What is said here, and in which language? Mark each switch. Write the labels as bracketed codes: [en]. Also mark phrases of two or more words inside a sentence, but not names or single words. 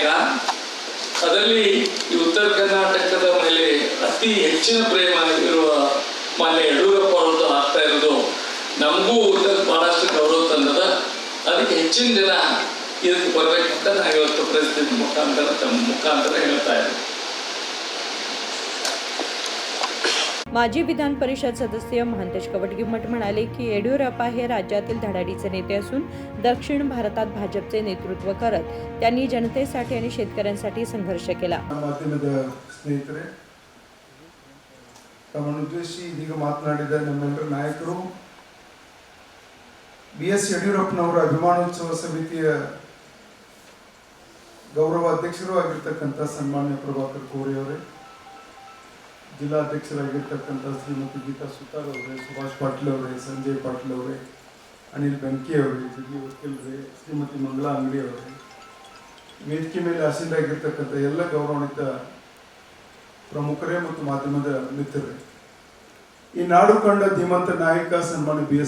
[kn] ಅದರಲ್ಲಿ ಈ ಉತ್ತರ ಕರ್ನಾಟಕದ ಮೇಲೆ ಅತಿ ಹೆಚ್ಚಿನ ಪ್ರೇಮ ಇರುವ ಮಾನ್ಯ ಯಡಿಯೂರಪ್ಪ ಅವರದ್ದು ಆಗ್ತಾ ಇರೋದು ನಮಗೂ ಬಹಳಷ್ಟು ಗೌರವ ತಂದದ. ಅದಕ್ಕೆ ಹೆಚ್ಚಿನ ಜನ ಇದಕ್ಕೆ ಬರ್ಬೇಕಂತ ನಾವು ಇವತ್ತು ಪರಿಸ್ಥಿತಿ ಮುಖಾಂತರ ಹೇಳ್ತಾ ಇದ್ದೀವಿ. [mr] माजी विधान परिषद सदस्य महंतेश कवटगीमठ म्हणाले की येडियुरप्पा हे राज्यातील धडाडीचे नेते असून दक्षिण भारतात भाजपचे नेतृत्व करत त्यांनी जनतेसाठी आणि शेतकऱ्यांसाठी संघर्ष केला. [kn] ಮಾಧ್ಯಮದ ಸ್ನೇಹಿತರೆ, ತಮ್ಮನ್ನು ಉದ್ದೇಶಿಸಿ ಇದೀಗ ಮಾತನಾಡಿದ ನಮ್ಮೆಲ್ಲರ ನಾಯಕರು, ಬಿ.ಎಸ್. ಯಡಿಯೂರಪ್ಪನವರ ಅಭಿಮಾನೋತ್ಸವ ಸಮಿತಿಯ ಗೌರವ ಅಧ್ಯಕ್ಷರು ಆಗಿರ್ತಕ್ಕಂಥ ಸನ್ಮಾನ್ಯ ಪ್ರಭಾಕರ್ ಕೋರೆ ಅವರೇ, ಜಿಲ್ಲಾಧ್ಯಕ್ಷರಾಗಿರ್ತಕ್ಕಂಥ ಶ್ರೀಮತಿ ಗೀತಾ ಸುತಾರ್ ಅವರೇ, ಸುಭಾಷ್ ಪಾಟೀಲ್ ಅವರೇ, ಸಂಜಯ್ ಪಾಟೀಲ್ ಅವರೇ, ಅನಿಲ್ ಬೆಂಕಿ ಅವರೇ, ಜಗಿ ವಕೀಲರೇ, ಶ್ರೀಮತಿ ಮಂಗಳಾ ಅಂಗಡಿ ಅವರೇ, ವೇದಿಕೆ ಮೇಲೆ ಆಸೀನರಾಗಿರ್ತಕ್ಕಂಥ ಎಲ್ಲ ಗೌರವಾನ್ವಿತ ಪ್ರಮುಖರೇ ಮತ್ತು ಮಾಧ್ಯಮದ ಮಿತ್ರರೇ, ಈ ನಾಡು ಕಂಡ ಧೀಮಂತ ನಾಯಕ ಸನ್ಮಾನ್ಯ ಬಿ.ಎಸ್.